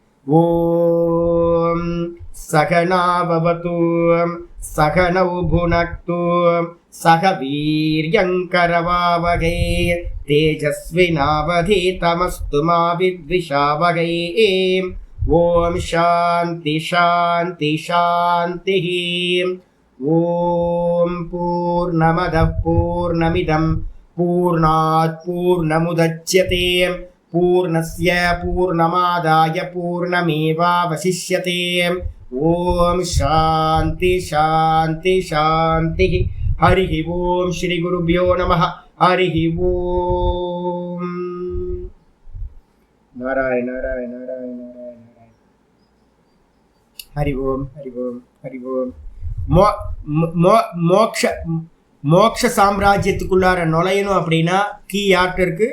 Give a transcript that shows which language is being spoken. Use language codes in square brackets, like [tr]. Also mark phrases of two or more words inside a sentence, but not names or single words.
[sa] ओं सहनाववतु सहनौ भुनक्तु सह वीर्यं करवावहै तेजस्विनावधीतमस्तु मा विद्विषावहै. ओं शान्ति शान्ति शान्ति. ओं पूर्णमदः पूर्णमिदं पूर्णात् पूर्णमुदच्यते पूर्णस्य पूर्णमादाय पूर्णमेवावशिष्यते. ओं शान्ति शान्ति शान्ति. हरि ओं श्री गुरुभ्यो नमः. हरि ओं. नारायण नारायण नारायण नारायण. हरि ओं हरि ओं हरि ओं. [ta] மோக்ஷ சாம்ராஜ்யத்துக்குள்ளார நுழையணும் அப்படின்னா கீ யார்கிட்ட இருக்கு?